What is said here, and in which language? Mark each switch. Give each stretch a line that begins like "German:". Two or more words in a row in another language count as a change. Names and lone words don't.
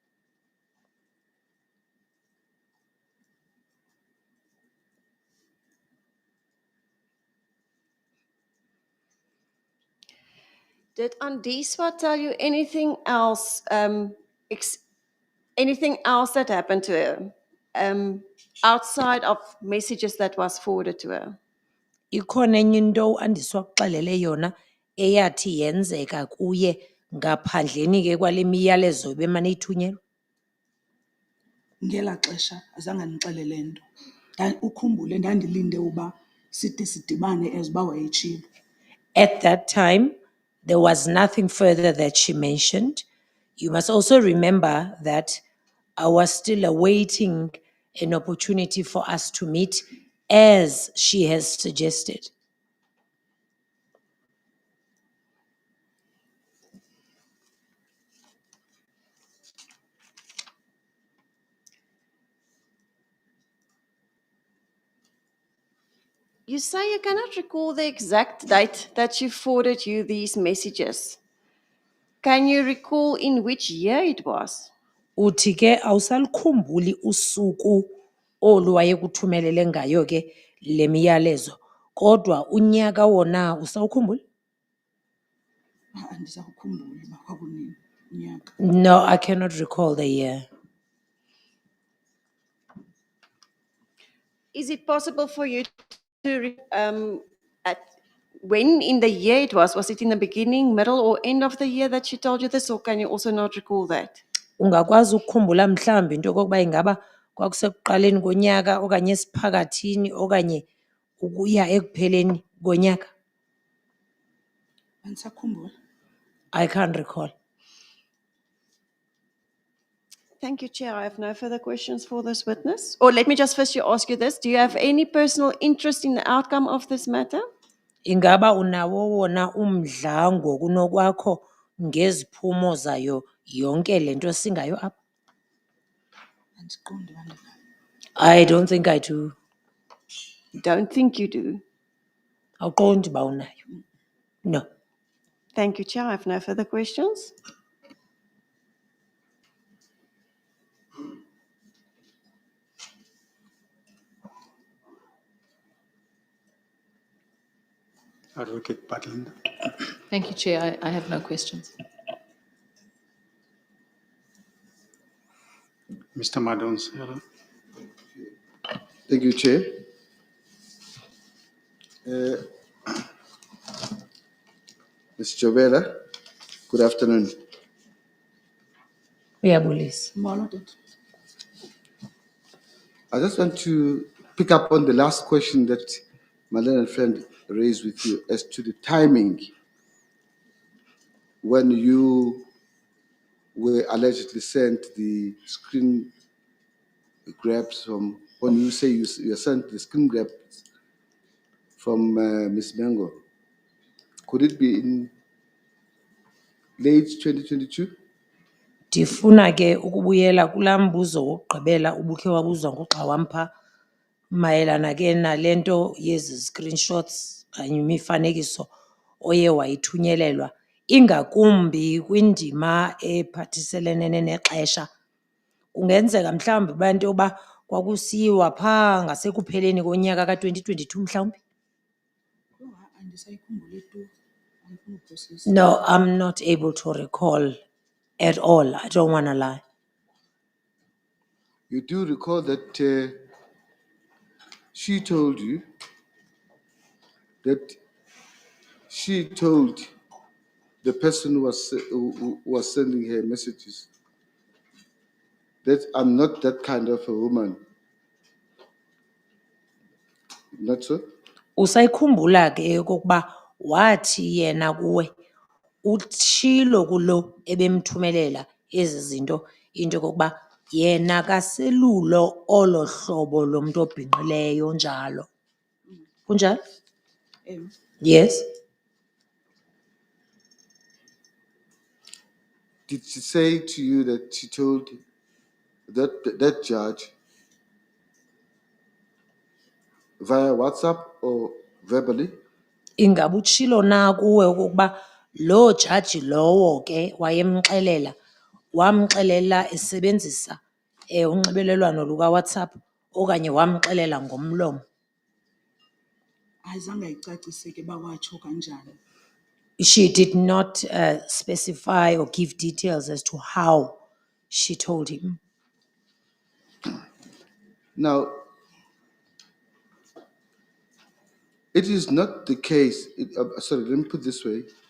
English: Did Andiswa tell you anything else, anything else that happened to her, outside of messages that was forwarded to her?
Xhosa: Ikhona enye into Andiswa akuxelele yona eyathi yenzeka kuye ngaphandleni ke kwale miyalezo bemane ithunyelwa? Ngela xesha azange ndixelele nto. Ukhumbule ndandilinde uba side sidibane as uba wayetshilo.
English: At that time, there was nothing further that she mentioned. You must also remember that I was still awaiting an opportunity for us to meet as she has suggested. You say you cannot recall the exact date that she forwarded you these messages. Can you recall in which year it was?
Xhosa: Uthi ke awusalikhumbuli usuku olu wayekuthumelele ngayo ke le miyalezo, kodwa unyaka wona usawukhumbula? Andisakukhumbuli uba kwakunini unyaka.
English: No, I cannot recall the year. Is it possible for you to, at when in the year it was it in the beginning, middle, or end of the year that she told you this, or can you also not recall that?
Xhosa: Ungakwazi ukukhumbula mhlawumbi into yokokuba ingaba kwakusekuqaleni konyaka okanye esiphakathini okanye ukuya ekupheleni konyaka? Andisakhumbula.
English: I can't recall. Thank you, Chair. I have no further questions for this witness. Or let me just first ask you this. Do you have any personal interest in the outcome of this matter?
Xhosa: Ingaba unawo wona umdla ngokunokwakho ngeziphumo zayo yonke le nto singayo apha? Andiqondi uba ndinayo.
English: I don't think I do. Don't think you do.
Xhosa: Awuqondi uba unayo?
English: No. Thank you, Chair. I have no further questions. Advocate Butland. Thank you, Chair. I have no questions. Mr. Madonsela. Thank you, Chair. Ms. Jovela, good afternoon.
Xhosa: Uyabulisa. Molo tata.
English: I just want to pick up on the last question that my learned friend raised with you as to the timing when you were allegedly sent the screen grabs from, when you say you sent the screen grabs from Ms. Mengo. Could it be in late 2022?
Xhosa: Ndifuna ke ukubuyela kulaa mbuzo wokugqibela ubukhe wabuzwa nguxa wampha mayelana ke nale nto yezi screenshots kanye imifanekiso oye wayithunyelelwa, ingakumbi kwindima ephathiselene nexesha. Kungenzeka mhlawumbi uba into yoba kwakusiyiwa phaa ngasekupheleni konyaka ka-2022 mhlawumbi? Andisayikhumbuli tu. Andifuni uphosisa.
English: No, I'm not able to recall at all. I don't want to lie. You do recall that she told you that she told the person who was sending her messages that I'm not that kind of a woman. Not so?
Xhosa: Usayikhumbula ke okokuba wathi yena kuwe utshilo kulo ebemthumelela ezi zinto into yokokuba yena kaselulo olo hlobo lomntu obhinqileyo njalo. Kunjalo?
English: Yes. Did she say to you that she told that judge via WhatsApp or verbally?
Xhosa: Ingaba utshilo na kuwe okokuba loo jaji lowo ke wayemxelela wamxelela esebenzisa unxibelelwano lukaWhatsApp okanye wamxelela ngomlomo? Ayizange ayicacise ke uba watsho kanjani.
English: She did not specify or give details as to how she told him. Now, it is not the case, sorry, let me put it this way.